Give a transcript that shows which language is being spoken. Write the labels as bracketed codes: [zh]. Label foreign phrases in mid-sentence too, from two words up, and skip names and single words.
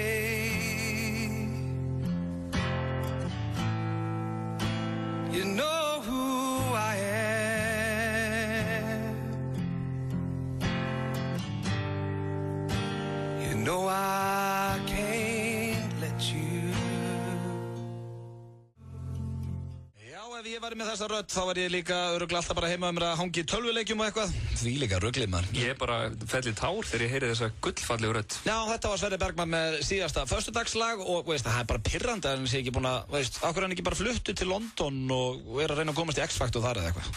[en] You know who I am. You know I can't let you. [is] Ef ég væri með þessa rödd þá var ég líka örugglega alltaf bara heima mér að hangi í tölvuleikjum og eitthvað. Því líka rugglið maður. Ég bara fell í tár þegar ég heyri þessa gullfallegu rödd. Já, þetta var Sverrir Bergman með síðasta föstudagslag og það er bara pirrandi að hann sé ekki búin að, ákveður hann ekki bara fluttu til London og er að reyna að komast í X-Factor þar eða eitthvað.